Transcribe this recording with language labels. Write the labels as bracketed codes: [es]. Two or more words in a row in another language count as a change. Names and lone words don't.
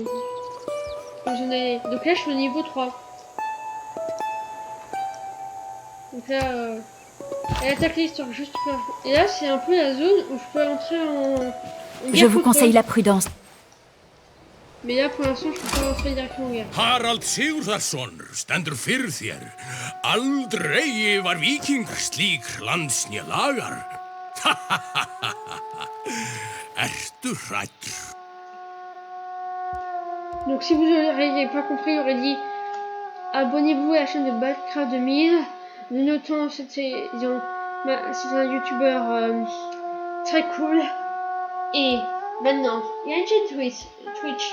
[fr] Donc là je suis au niveau 3. Donc là, elle attaque l'histoire juste là. Et là c'est un peu la zone où je peux entrer en je vous conseille la prudence. Mais là pour l'instant je peux pas rentrer directement en guerre. [is] Harald Sigurðarson stendur fyrir þér. Aldrei var víking slík landsnja lagar. Ertu hræddur? [fr] Donc si vous n'auriez pas compris, j'aurais dit abonnez-vous à la chaîne de Battlecraft 2000. Nous notons c'est un youtubeur très cool. Et maintenant, il y a une chaîne Twitch.